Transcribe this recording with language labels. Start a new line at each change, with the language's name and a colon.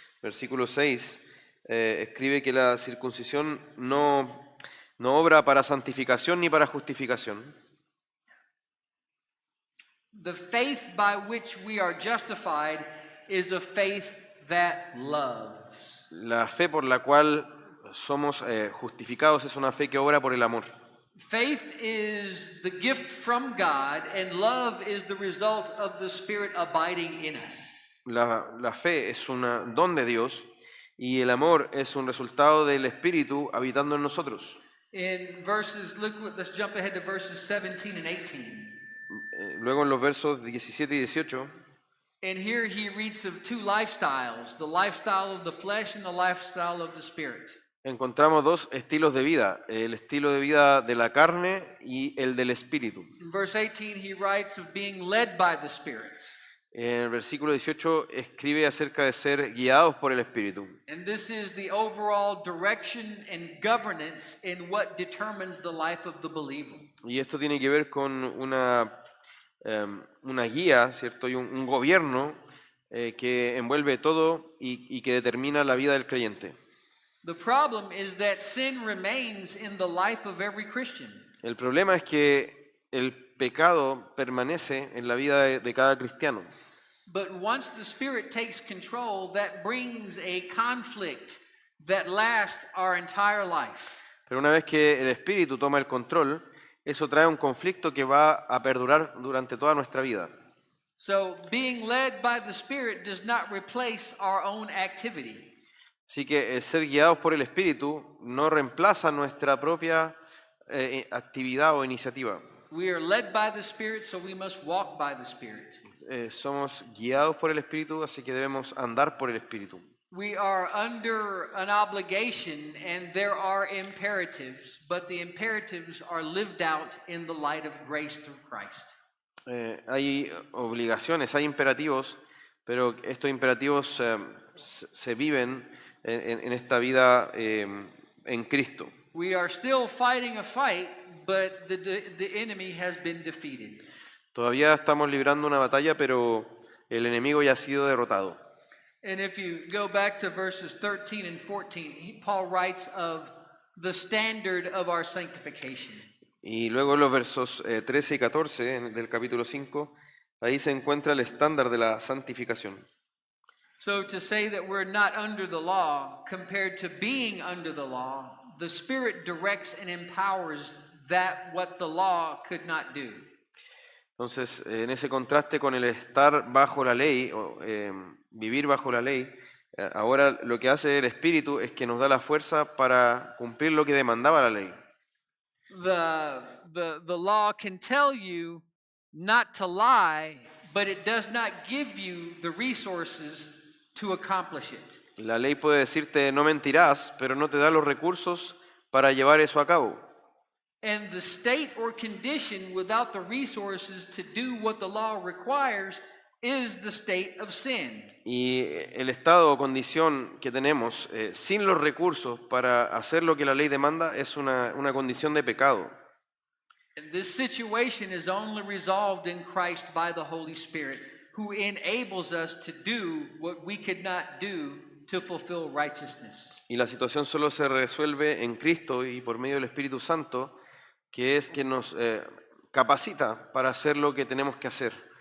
Spanish: Versículo 6 escribe que la circuncisión no No obra para santificación ni para justificación.
English: The faith by which we are justified is a faith that loves.
Spanish: La fe por la cual somos justificados es una fe que obra por el amor.
English: Faith is the gift from God, and love is the result of the Spirit abiding in us.
Spanish: La fe es un don de Dios y el amor es un resultado del Espíritu habitando en nosotros.
English: In verses, let's jump ahead to verses 17 and 18.
Spanish: Luego en los versos 17 y 18,
English: And here he reads of two lifestyles, the lifestyle of the flesh and the lifestyle of the Spirit.
Spanish: encontramos dos estilos de vida, el estilo de vida de la carne y el del Espíritu.
English: In verse 18, he writes of being led by the Spirit.
Spanish: En el versículo 18 escribe acerca de ser guiados por el Espíritu.
English: And this is the overall direction and governance in what determines the life of the believer.
Spanish: Y esto tiene que ver con una guía, ¿cierto? Y un gobierno que envuelve todo y que determina la vida del creyente.
English: The problem is that sin remains in the life of every Christian.
Spanish: El problema es que el pecado permanece en la vida de cada cristiano.
English: But once the Spirit takes control, that brings a conflict that lasts our entire life.
Spanish: Pero una vez que el Espíritu toma el control, eso trae un conflicto que va a perdurar durante toda nuestra vida.
English: So being led by the Spirit does not replace our own activity.
Spanish: Así que ser guiados por el Espíritu no reemplaza nuestra propia actividad o iniciativa.
English: We are led by the Spirit, so we must walk by the Spirit.
Spanish: Somos guiados por el Espíritu, así que debemos andar por el Espíritu.
English: We are under an obligation and there are imperatives, but the imperatives are lived out in the light of grace through Christ.
Spanish: Hay obligaciones, hay imperativos, pero estos imperativos se viven en esta vida en Cristo.
English: We are still fighting a fight, but the enemy has been defeated.
Spanish: Todavía estamos librando una batalla, pero el enemigo ya ha sido derrotado.
English: And if you go back to verses 13 and 14, Paul writes of the standard of our sanctification.
Spanish: Y luego en los versos 13 y 14 del capítulo 5, ahí se encuentra el estándar de la santificación.
English: So to say that we're not under the law compared to being under the law, the Spirit directs and empowers that what the law could not do.
Spanish: Entonces, en ese contraste con el estar bajo la ley, o vivir bajo la ley, ahora lo que hace el Espíritu es que nos da la fuerza para cumplir lo que demandaba la ley.
English: The law can tell you not to lie, but it does not give you the resources to accomplish it.
Spanish: La ley puede decirte no mentirás, pero no te da los recursos para llevar eso a cabo.
English: And the state or condition without the resources to do what the law requires is the state of sin.
Spanish: Y el estado o condición que tenemos sin los recursos para hacer lo que la ley demanda es una condición de pecado.
English: And this situation is only resolved in Christ by the Holy Spirit, who enables us to do what we could not do to fulfill righteousness.
Spanish: Y la situación solo se resuelve en Cristo y por medio del Espíritu Santo, que es quien nos capacita para hacer lo que tenemos que hacer.